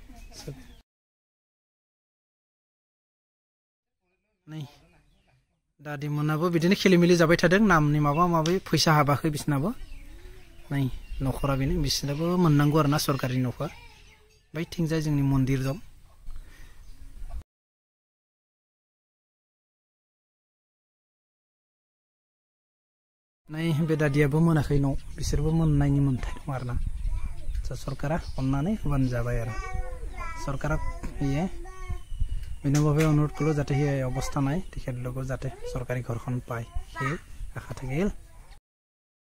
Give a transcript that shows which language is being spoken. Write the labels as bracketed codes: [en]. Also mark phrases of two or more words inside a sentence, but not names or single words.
[brx] नै दादि मोनाबो बिदिनो खेलिमेलि जाबाय थादों नामनि माबा माबि फैसा हाबाखै बिसनाबो नै न'खरा बेनो बिसनाबो मोननांगौ आरोना सरकारि न'खर बैथिंजाय जोंनि मन्दिर दं नै बे दादियाबो मोनाखै न' बिसोरबो मोननायनि मोन्थाय दं आरोना सरकारा अननानै होबानो जाबाय आरो सरकारा [as] ইয়ে বিনম্ৰভাৱে অনুৰোধ কৰোঁ যাতে সেই অৱস্থা নাই তেখেতলোকক যাতে চৰকাৰী ঘৰখন পায় সেই আশা থাকিল